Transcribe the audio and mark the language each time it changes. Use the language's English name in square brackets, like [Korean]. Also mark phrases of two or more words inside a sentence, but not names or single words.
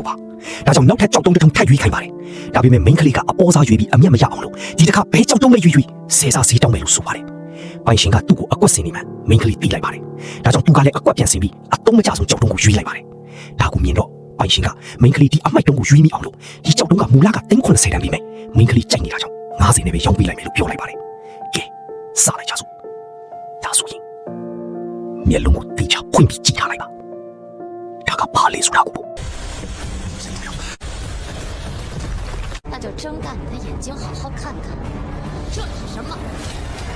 [Burmese] ပါဒါကြောင့်နောက်ထပ်ကြောက်တုံးတစ်ထုံထပ်ရွေးခိုင်းပါတယ်ဒါပေမဲ့မိန်းကလေးကအပေါ်စားရွေးပြီးအမျက်မရအောင်လို့ဒီတစ်ခါဘဲကြောက်တုံးပဲရွေးဆဲစားစေးတောင်းမယ်လို့ဆိုပါတယ်ပိုင်ရှင်ကသူ့ကိုအကွက်စင်နေမှမိန်းကလေးတီးလိုက်ပါတယ်ဒါကြောင့်သူကလည်းအကွက်ပြန်စင်ပြီးအတုံးမကြဆုံးကြောက်တုံးကိုရွေးလိုက်ပါတယ်ဒါကိုမြင်တော့ပိုင်ရှင်ကမိန်းကလေးဒီအမိုက်တုံးကိုရွေးမိအောင်လို့ဒီကြောက်တုံးကမူလက390တန်ပြီးမယ်မိန်းကလေးကြိုက်နေတာကြောင့်90နဲ့ပဲရောင်းပေးလိုက်မယ်လို့ပြောလိုက်ပါတယ်ကဲစားလိုက်ကြစို့ဒါဆိုရင်မျက်လုံးကိုတိကျဖွင့်ပြီးကြည့်ထားလိုက်ပါဒါကဘာလဲဆိုတာကို [Chinese] 那就睁大你的眼睛，好好看看，这是什么？